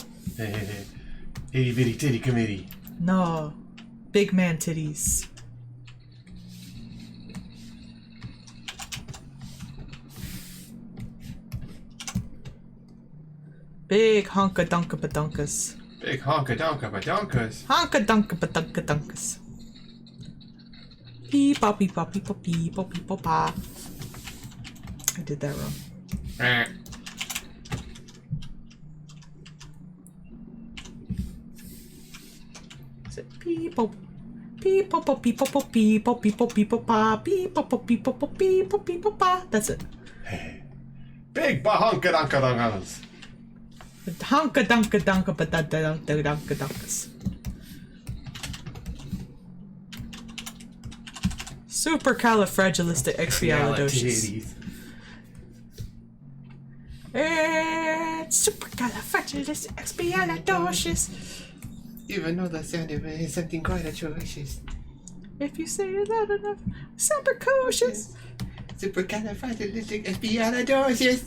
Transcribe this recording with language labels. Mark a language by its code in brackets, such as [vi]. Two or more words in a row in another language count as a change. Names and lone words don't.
[en] Itty bitty titty committee. No. Big man titties. Big honka donka badonkas. Big honka donka badonkas. Honka donka badonka donkas. Beep bop beep bop beep bop beep bop beep bop bop. I did that wrong. Is it people? People, people, people, people, people, pa, people, people, people, people, pa. That's it. Big bahunka dunka dunkas. Hunka dunka dunka dunka dunka dunkas. Supercalifragilisticexpialidocious. It's supercalifragilisticexpialidocious. Even though the sound of it is something quite atrocious. If you say it loud enough, super cautious. Supercalifragilisticexpialidocious.